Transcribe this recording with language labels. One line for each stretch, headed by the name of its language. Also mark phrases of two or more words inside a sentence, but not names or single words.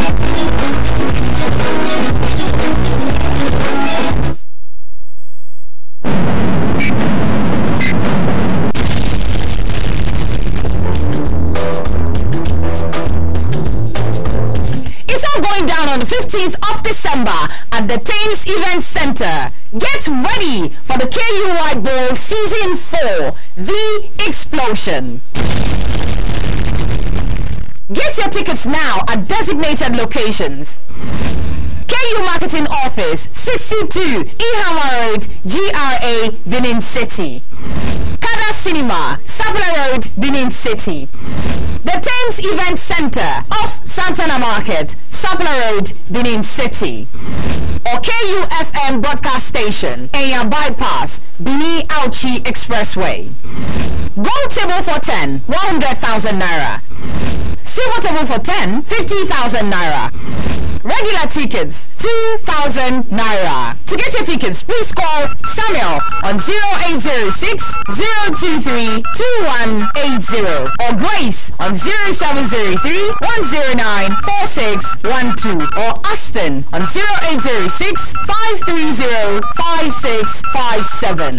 English: It's all going down on the 15th of December at the Thames Event Center. Get ready for the KUI Bowl Season 4, The Explosion. Get your tickets now at designated locations. KU Marketing Office, 62 Ihama Road, GRA, Benin City. Kada Cinema, Sapele Road, Benin City. The Thames Event Center off Santana Market, Sapele Road, Benin City. Or KUFM Broadcast Station, Enya Bypass, Bini Auchi Expressway. Gold table for 10, 100,000 naira. Silver table for 10, 50,000 naira. Regular tickets, 2,000 naira. To get your tickets, please call Samuel on 0806 023 2180 or Grace on 0703 109 4612 or Austin on 0806 530 5657.